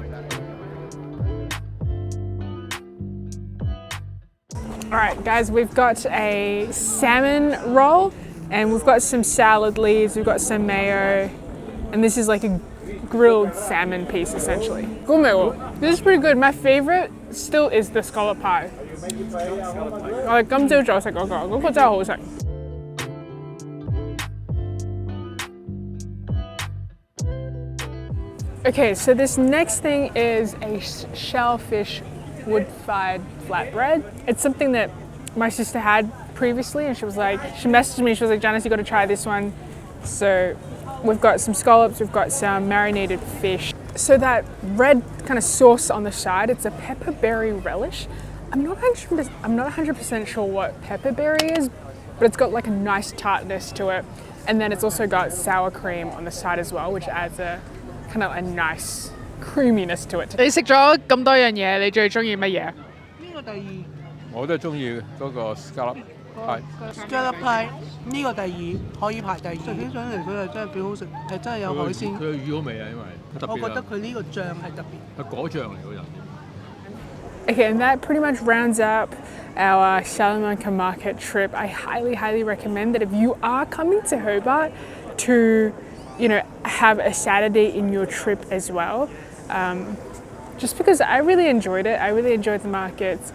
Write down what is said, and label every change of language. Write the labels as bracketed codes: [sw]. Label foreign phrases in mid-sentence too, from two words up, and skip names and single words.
[en] All right, guys, we've got a salmon roll and we've got some salad leaves, we've got some mayo, and this is like a grilled salmon piece essentially. This is pretty good. My favorite still is the scallop pie. [yue] 我哋今朝早食嗰個，嗰個真係好食。 [en] Okay, so this next thing is a shellfish wood-fired flatbread. It's something that my sister had previously and she messaged me, she was like, Janice, you gotta try this one. So we've got some scallops, we've got some marinated fish. So that red kind of sauce on the side, it's a pepperberry relish. I'm not 100% sure what pepperberry is, but it's got like a nice tartness to it. And then it's also got sour cream on the side as well, which adds a kind of a nice creaminess to it. [yue] 你食咗咁多樣嘢，你最中意乜嘢？呢個第二。我都係中意嗰個 [en] scallop pie。 scallop pie [yue] 呢個第二，可以排第二。食起上嚟佢係真係幾好食，係真係有海鮮。佢嘅魚好味啊，因為特別。我覺得佢呢個醬係特別。係果醬嚟嗰陣。 [en] Okay, and that pretty much rounds up our Salamanca Market trip. I highly, highly recommend that if you are coming to Hobart to, you know, have a Saturday in your trip as well. Just because I really enjoyed it. I really enjoyed the markets.